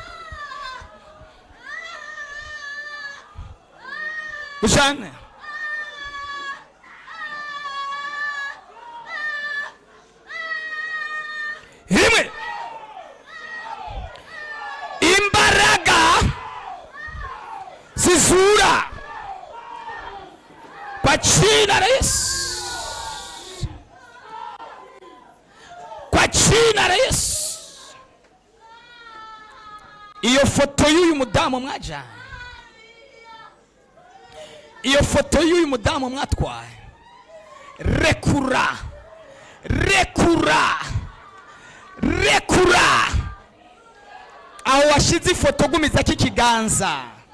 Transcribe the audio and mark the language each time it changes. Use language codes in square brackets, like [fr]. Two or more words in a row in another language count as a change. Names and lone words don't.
[rn] Mujane rimwe imbaraga zizura [sw] kwa jina la Yesu, kwa jina la Yesu. [rn] Iyo foto y'uyu mudamu mwaja iyo foto y'uyu mudamu mwatwaye, rekura rekura rekura aho washize ifoto, gumiza kikiganza.